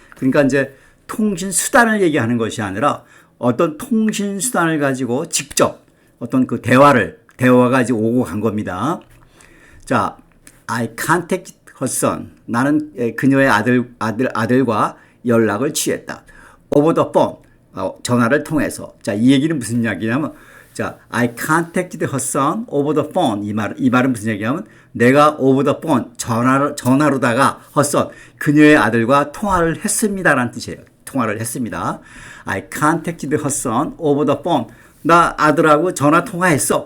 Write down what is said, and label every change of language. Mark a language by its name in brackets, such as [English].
[Korean] 그러니까 이제 통신 수단을 얘기하는 것이 아니라 어떤 통신 수단을 가지고 직접 어떤 그 대화가 이제 오고 간 겁니다. [English] 자, I contacted her son. [Korean] 나는 그녀의 아들과 연락을 취했다. [English] Over the phone. [Korean] 전화를 통해서. 자, 이 얘기는 무슨 이야기냐면, 자, [English] I contacted her son over the phone. [Korean] 이 말은 무슨 얘기냐면, 내가 [English] over the phone, [Korean] 전화로다가 [English] her son, [Korean] 그녀의 아들과 통화를 했습니다라는 뜻이에요. 통화를 했습니다. [English] I contacted her son over the phone. [Korean] 나 아들하고 전화 통화했어.